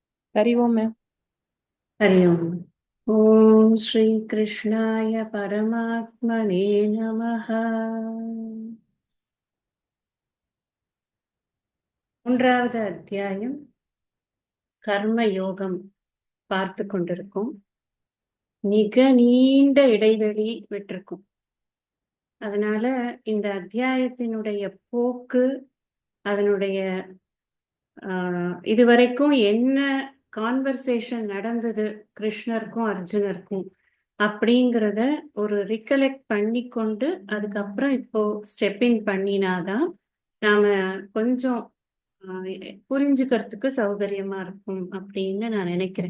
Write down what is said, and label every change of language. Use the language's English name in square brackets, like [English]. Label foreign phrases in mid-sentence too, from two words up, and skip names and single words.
[Sanskrit] हरि ओम मैम। हरि ओम। ओम श्री कृष्णाय परमात्मने नमः। [Tamil] மூன்றாவது அத்தியாயம் கர்ம யோகம் பார்த்து கொண்டிருக்கோம். மிக நீண்ட இடைவெளி விட்டிருக்கும். அதனால இந்த அத்தியாயத்தினுடைய போக்கு, அதனுடைய இதுவரைக்கும் என்ன கான்வர்சேஷன் நடந்தது கிருஷ்ணருக்கும் அர்ஜுனருக்கும் அப்படிங்கிறத ஒரு ரிகலெக்ட் பண்ணி கொண்டு அதுக்கப்புறம் இப்போ ஸ்டெப்பின் பண்ணினாதான் நாம கொஞ்சம் புரிஞ்சுக்கிறதுக்கு சௌகரியமா இருக்கும் அப்படின்னு நான் நினைக்கிறேன்.